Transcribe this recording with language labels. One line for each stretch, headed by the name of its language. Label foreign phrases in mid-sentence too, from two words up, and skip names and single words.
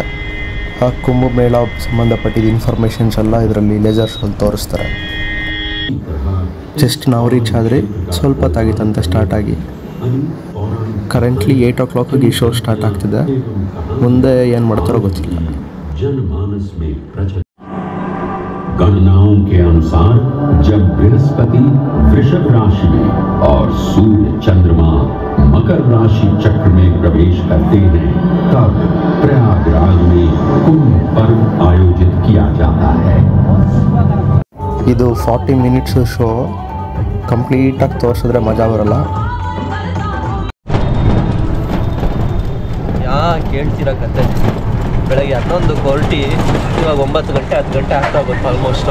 Kannada: ಆ ಕುಂಭಮೇಳ ಸಂಬಂಧಪಟ್ಟಿದ್ದ ಇನ್ಫಾರ್ಮೇಷನ್ಸ್ ಎಲ್ಲ ಇದರಲ್ಲಿ ಲೇಸರ್ ಶೋಲ್ಲಿ ತೋರಿಸ್ತಾರೆ. ಜಸ್ಟ್ ನಾವು ರೀಚ್ ಆದರೆ ಸ್ವಲ್ಪ ಹೊತ್ತಾಗಿತ್ತಂತೆ ಸ್ಟಾರ್ಟ್ ಆಗಿ. ಕರೆಂಟ್ಲಿ 8 o'clock ಈ
English: show start
Kannada: ಆಗ್ತಿದೆ. ಮುಂದೆ ಏನು ಮಾಡ್ತಾರೋ ಗೊತ್ತಿಲ್ಲ.
Hindi: गणनाओं के अनुसार जब बृहस्पति वृषभ राशि में और सूर्य चंद्रमा मकर राशि चक्र में प्रवेश करते हैं तब प्रयागराज में कुंभ पर्व आयोजित किया जाता है.
Kannada: ಇದು 40 minutes ಶೋ. ಕಂಪ್ಲೀಟಾಗಿ ತೋರಿಸಿದ್ರೆ ಮಜಾ ಬರಲ್ಲ. ಕೇಳ್ತಿರೋ ಕತೆ ಬೆಳಗ್ಗೆ 11 ಹೊರಟಿ ಇವಾಗ 9 ಗಂಟೆ 10 ಗಂಟೆ ಆಗ್ತಾ ಬಂತು ಆಲ್ಮೋಸ್ಟು.